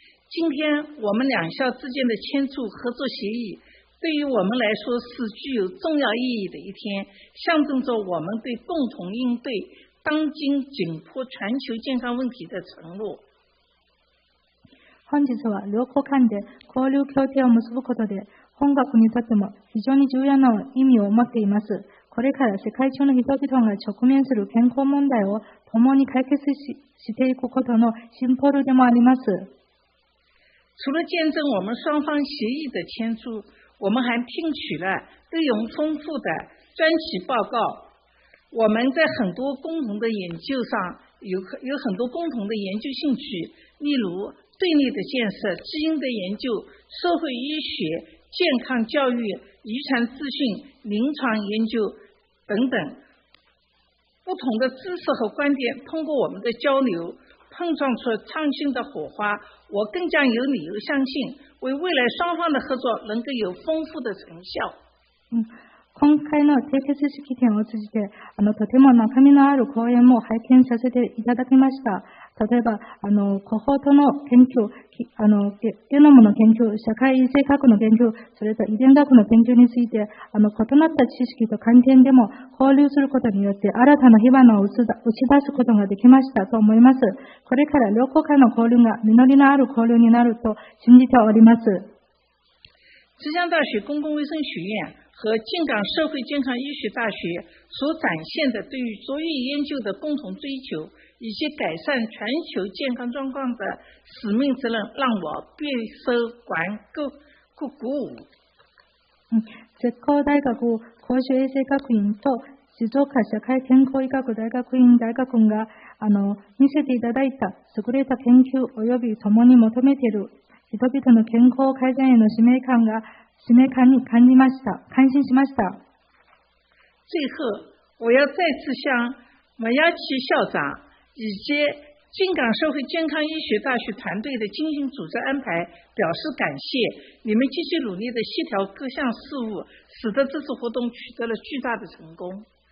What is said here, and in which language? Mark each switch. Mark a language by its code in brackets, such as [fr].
[zh] 今天我们两校之间的签署合作协议，对于我们来说是具有重要意义的一天，象征着我们对共同应对当今紧迫全球健康问题的承诺。 [ja] 本日は両国間で交流協定を結ぶことで、本学にとっても非常に重要な意味を持っています。これから世界中の人々が直面する健康問題を共に解決していくことのシンボルでもあります。 [zh] 除了见证我们双方协议的签署，我们还听取了内容丰富的专题报告。我们在很多共同的研究上有很多共同的研究兴趣，例如对内的建设、基因的研究、社会医学、健康教育、遗传资讯、临床研究等等。不同的知识和观点通过我们的交流碰撞出创新的火花，我更加有理由相信，为未来双方的合作能够有丰富的成效。 [ja] 今回の締結式典を通じて、とても中身のある講演も拝見させていただきました。例えば、コホートの研究、ゲノムの研究、社会衛生学の研究、それと遺伝学の研究について、異なった知識と観点でも交流することによって、新たな火花を打ち出すことができましたと思います。これから両国間の交流が実りのある交流になると信じております。 [zh] 浙江大学公共卫生学院和靖港社会健康医学大学所展现的对于卓越研究的共同追求，以及改善全球健康状况的使命之任，让我备受鼓舞。 [ja] 浙江大学公衆衛生学院と静岡社会健康医学大学院大学院が見せていただいた優れた研究及び共に求めている人々の健康改善への使命感に感心しました。 [zh] 最后，我要再次向马亚奇校长以及靖港社会健康医学大学团队的精心组织安排表示感谢。你们积极努力的协调各项事务，使得这次活動取得了巨大的成功。